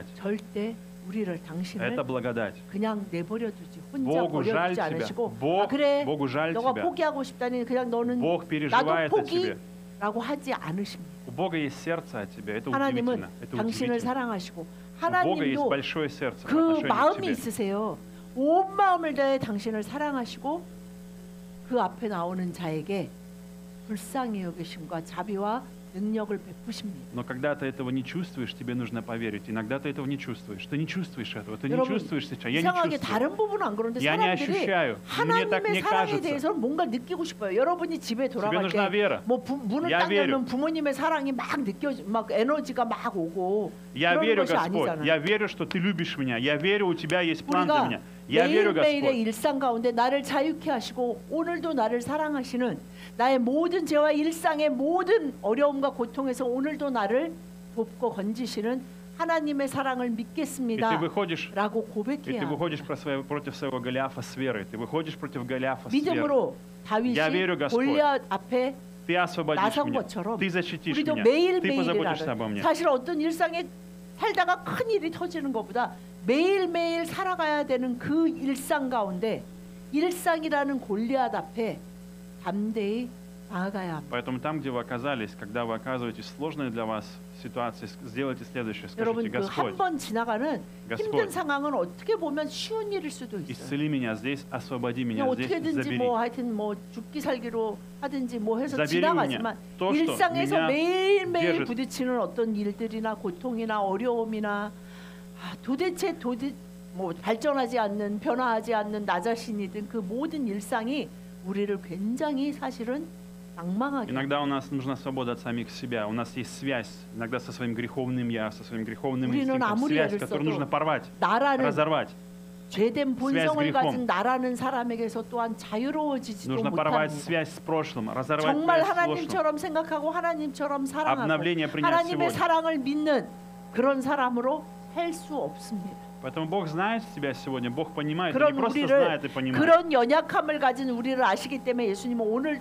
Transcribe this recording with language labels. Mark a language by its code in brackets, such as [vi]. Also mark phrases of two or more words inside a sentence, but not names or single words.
[ko] 절대 우리를 당신을 [ru] Это благодать. [ko] 그냥 내버려 두지 혼자 [ru] Богу жаль [ko] 버려두지 [ru] тебя. [ko] 않으시고 [ru] Богу [ko] 그래 [ru] жаль [ko] 너가 [ru] тебя. [ko] 포기하고 싶다니 그냥 너는 [ru] Бог [ko] 나도 [ru] переживает о тебе. [ko] 포기라고 하지 않으십니다. [ru] У Бога есть сердце от тебя. Это [ko] 하나님은 [ru] удивительно. Это [ko] 당신을 [ru] удивительно. [ko] 사랑하시고 [ru] У Бога есть [ko] 하나님도 [ru] большое сердце в [ko] 그 [ru] отношении к [ko] 마음이 [ru] тебе. [ko] 있으세요. 온 마음을 다해 당신을 사랑하시고 그 앞에 나오는 자에게 불쌍히 여기심과 자비와 능력을 베푸십니다. [ru] Но когда ты этого не чувствуешь, тебе нужно поверить. Иногда ты этого не чувствуешь. Ты не чувствуешь этого. Ты не [ko] 여러분, [ru] чувствуешь сейчас. Я не [ko] 이상하게 [ru] чувствую. [ko] 다른 부분은 안 그런데 [ru] Я не [ko] 사람들이 [ru] ощущаю. Мне так [ko] 하나님의 [ru] не [ko] 사랑에 [ru] кажется. [ko] 대해서 뭔가 느끼고 싶어요. 여러분이 집에 [ru] Тебе [ko] 돌아갈 [ru] нужна вера. [ko] 때 뭐 문을 [ru] Я [ko] 딱 [ru] верю. [ko] 열면 부모님의 사랑이 막 막 에너지가 막 오고 [ru] Я [ko] 그런 [ru] верю, [ko] 것이 [ru] Господь. [ko] 아니잖아요. [ru] Я верю, что ты любишь меня. Я верю, у тебя есть план для [ko] 우리가 [ru] меня. Я верю, [ko] 매일매일의 [ru] Господь. [ko] 일상 가운데 나를 자유케 하시고 오늘도 나를 사랑하시는 나의 모든 죄와 일상의 모든 어려움과 고통에서 오늘도 나를 돕고 건지시는 하나님의 사랑을 [ru] И ты [ko] 믿겠습니다 [ru] выходишь, [ko] 라고 [ru] и [ko] 고백해야 [ru] ты [ko] 합니다. [ru] выходишь против своего Голиафа с верой. Ты выходишь против Голиафа с верой. [ko] 믿음으로 다윗이 [ru] Я верю, Господь. [ko] 골리앗 앞에 [ru] Ты освободишь [ko] 나선 [ru] меня. [ko] 것처럼 [ru] Ты защитишь [ko] 우리도 [ru] меня. Ты [ko] 매일매일을 [ru] позаботишься обо [ko] 하는 [ru] мне. [ko] 사실 어떤 일상에 살다가 큰 일이 터지는 것보다 매일매일 살아가야 되는 그 일상 가운데 일상이라는 골리앗 앞에 담대히 나아가야 합니다. [ru] Поэтому там, где вы оказались, когда вы оказываетесь в сложной для вас ситуации, сделайте следующее. [ko] 여러분 [ru] Скажите: [ko] 그 한 [ru] Господь, [ko] 번 지나가는 [ru] Господь. [ko] 힘든 상황은 어떻게 보면 쉬운 일일 수도 있어요. [ru] исцели меня здесь, освободи меня [ko] 그냥 [ru] здесь, [ko] 어떻게든지 [ru] забери. [ko] 뭐 하여튼 뭐 죽기 살기로 하든지 뭐 해서 [ru] Забери [ko] 지나가지만 [ru] меня. То, что [ko] 일상에서 [ru] меня [ko] 매일매일 [ru] держит. [ko] 부딪히는 어떤 일들이나 고통이나 어려움이나 도대체 뭐 발전하지 않는 변화하지 않는 나 자신이든 그 모든 일상이 우리를 굉장히 사실은 낭망하게 [ru] Иногда у нас нужна свобода от самих себя. У нас есть связь, иногда со своим греховным я, со своим греховным [ko] 우리는 [ru] инстинктом. [ko] 아무리 [ru] Связь, [ko] 애를 [ru] которую [ko] 써도 [ru] нужно порвать, [ko] 나라는 [ru] разорвать. [ko] 죄된 본성을 그리хом. 가진 나라는 사람에게서 또한 자유로워지지도 [ru] Нужно порвать [ko] 못합니다. [ru] связь с прошлым, разорвать [ko] 정말 [ru] связь с прошлым. [ko] 하나님처럼 생각하고 하나님처럼 사랑하고 [ru] Обновление принять [ko] 하나님의 [ru] сегодня. [ko] 사랑을 믿는 그런 사람으로 살 수 없습니다. [ru] Поэтому Бог знает тебя сегодня, Бог понимает, и не [ko] 그런 [ru] просто [ko] 우리를 [ru] знает и понимает. [ko] 그런 연약함을 가진 우리를 아시기 때문에 예수님은 오늘도